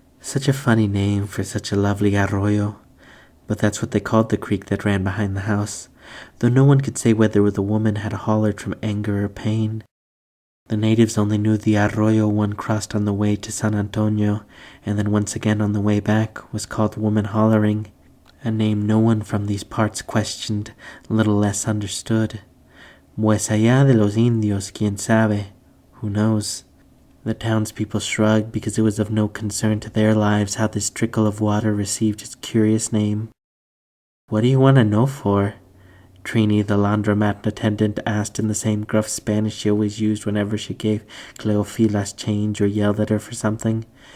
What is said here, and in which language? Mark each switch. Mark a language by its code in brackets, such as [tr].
[en] Such a funny name for such a lovely arroyo. But that's what they called the creek that ran behind the house, though no one could say whether the woman had hollered from anger or pain. The natives only knew the arroyo one crossed on the way to San Antonio, and then once again on the way back, was called Woman Hollering, a name no one from these parts questioned, little less understood. [es] Pues allá de los indios, quien sabe? [en] Who knows? The townspeople shrugged because it was of no concern to their lives how this trickle of water received its curious name. What do you want to know for? Trini, the laundromat attendant, asked in the same gruff Spanish she always used whenever she gave Cleofilas change or yelled at her for something.